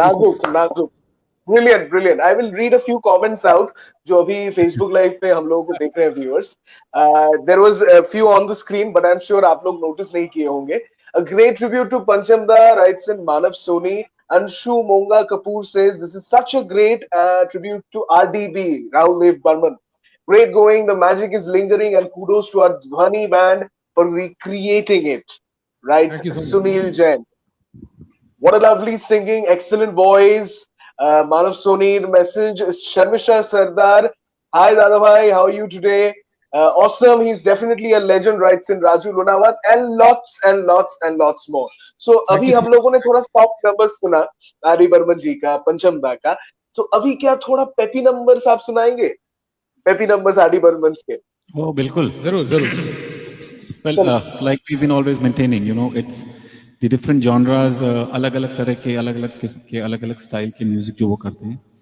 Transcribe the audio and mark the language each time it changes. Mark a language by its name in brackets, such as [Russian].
[Hindi] नाजुक नाजुक, brilliant brilliant. I will read a few comments out जो अभी फेसबुक लाइव पे हम लोगों को देख रहे हैं viewers. [English] There was a few on the screen but I am sure आप लोग notice नहीं किए होंगे। A great tribute to Pancham da writes in Manav Soni. Anshu Monga Kapoor says this is such a great tribute to RDB, Rahul Dev Burman. Great going, the magic is lingering, and kudos to our Dhwani band for recreating it. Right, Thank you so much. Sunil Jain. What a lovely singing, excellent voice. Manav Soni message. Sharmisha Sardar, hi Dada Bhai, how are you today? Awesome, he's definitely a legend, writes in Raju Lunawat, and lots and lots and lots more. [Hindi] So अभी हम लोगों ने थोड़ा soft numbers सुना RD. Burman जी का, पंचम दा का, तो अभी क्या थोड़ा पेपी नंबर्स आप सुनाएंगे? Peppy numbers RD. बर्मन के। ओ बिल्कुल, जरूर जरूर। well like we've been always maintaining, you know, it's the different genres, अलग अलग तरह के, अलग अलग किस्म के, अलग अलग स्टाइल के म्यूजिक जो वो करते हैं।